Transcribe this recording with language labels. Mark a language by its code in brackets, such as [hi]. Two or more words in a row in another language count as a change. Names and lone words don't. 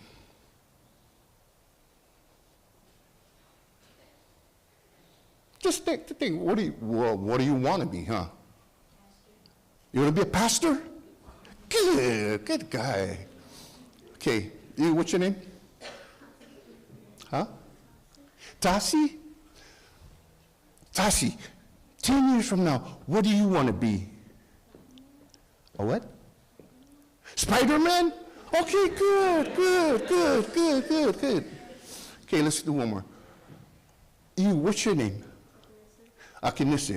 [en] Just think, what do you want to be, huh? You want to be a pastor? Good guy. Okay, what's your name? Huh? Tasi? Tasi, 10 years from now, what do you want to be? A what? Spider-Man? Okay, good. Okay, let's do one more. What's your name? Akinisi.